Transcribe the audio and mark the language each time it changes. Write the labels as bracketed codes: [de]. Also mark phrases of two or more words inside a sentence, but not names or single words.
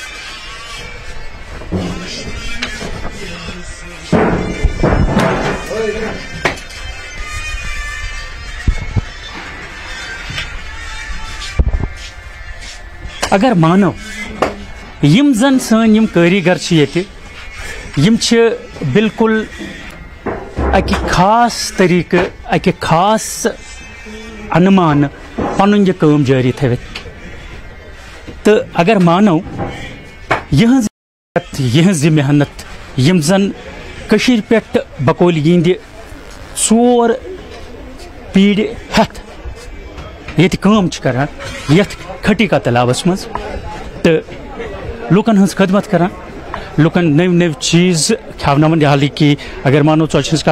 [ks] اگر مانو یم زن سن یم کٲریگر چھِ ییٚتہِ یم چھِ بالکل اکہ خاص طریقہ اکہ خاص انمان پن یہ کام جاری تھوت تو اگر مانو یہ محنت یم زن کشیر پہ بقول یہند ژور پیڑ ہتھ یہ کام کران یت کھٹی کا تلاوس مز تو لوکن ہز خدمت کران لوکن نو چیز کھیوناون حالانکہ اگر مانو ژوچہ ہز